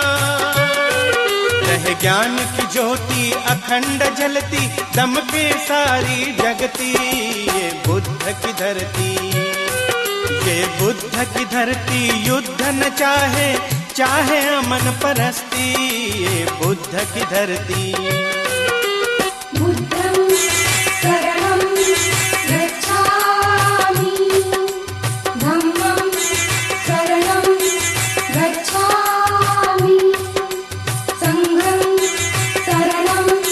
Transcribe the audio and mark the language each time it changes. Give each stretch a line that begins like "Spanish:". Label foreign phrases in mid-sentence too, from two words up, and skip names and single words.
Hindi: रह ज्ञान की ज्योति अखंड जलती, दम के सारी जगती, ये बुद्ध की धरती। ये बुद्ध की धरती युद्ध न चाहे, चाहे अमन परस्ती, ये बुद्ध की धरती।
Pali: बुद्धं शरणं गच्छामि, धम्मं शरणं गच्छामि, संघं शरणं